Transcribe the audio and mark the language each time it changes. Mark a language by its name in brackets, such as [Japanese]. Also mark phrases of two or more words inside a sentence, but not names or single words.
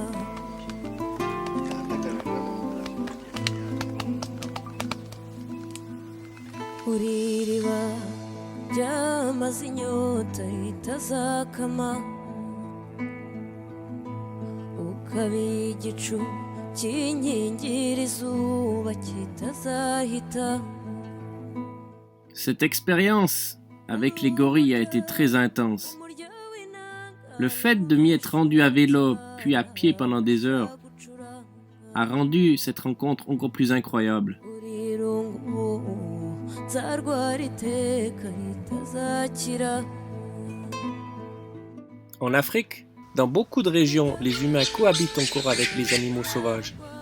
[Kinyarwanda] uri iriba ryamaze inyota itazakama ukaba igicu kinkingira izuba kitazahita. [French] Cette expérience avec les gorilles a été très intense. Le fait de m'y être rendu à vélo puis à pied pendant des heures a rendu cette rencontre encore plus incroyable. En Afrique, dans beaucoup de régions, les humains cohabitent encore avec les animaux sauvages.